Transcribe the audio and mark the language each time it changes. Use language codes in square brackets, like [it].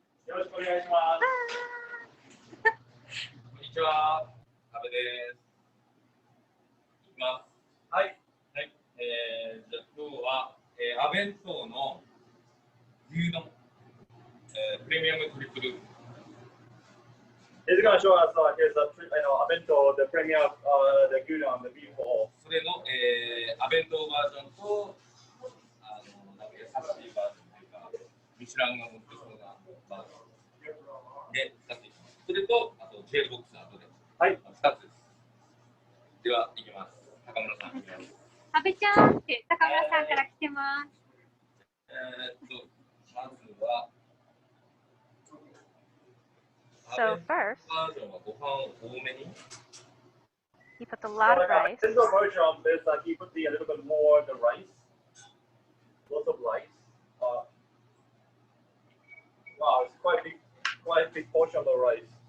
[ja] よろしくお願いします。こんにちは、阿部です。いきます。はい。はい。じゃあ今日は、阿弁当の牛丼、プレミアムトリプル。 [en] He's going to show us here's a abento, the premiere of the gyudon, the beef ball. [ja] それの、阿弁当バージョンと、なんか優しいバージョンというか、ミシュランが持ってそうなバージョンで使っていきます。それと、あとジェルボックスの後で、はい。 2つです。では、いきます。高村さん。阿部ちゃんって高村さんから来てます。まずは、 [en] So first, [ja] バージョンはご飯を多めに。 [en] he puts a lot of rice. This version of this, he put a little bit more the rice, lots of rice. Wow, it's quite a big portion of the rice.